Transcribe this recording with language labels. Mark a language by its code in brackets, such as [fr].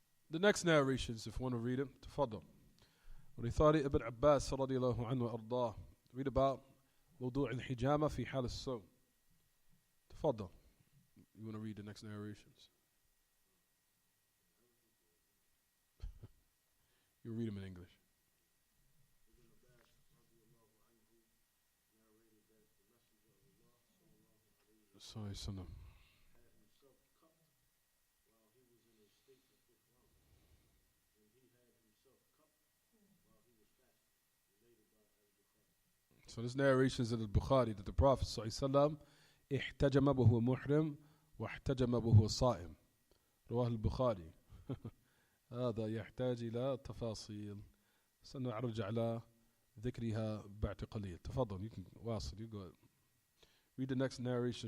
[en] The next narrations, if you want to read them, [ar] تفضل. ورثاري ابن عباس رضي الله عنه وأرضاه. [en] Read about [ar] موضوع الحجامة في حال الصوم. تفضل. [en] You want to read the next narrations? You read them in English. Sorry, son. So this narration is in Al-Bukhari that the Prophet ﷺ [ar] احتجم وهو محرم واحتجم وهو صائم. رواه البخاري. هذا يحتاج إلى تفاصيل سنرجع على ذكرها بعد قليل. تفضل. [en] You can [ar] واصل. [en] You go. Read the next narration.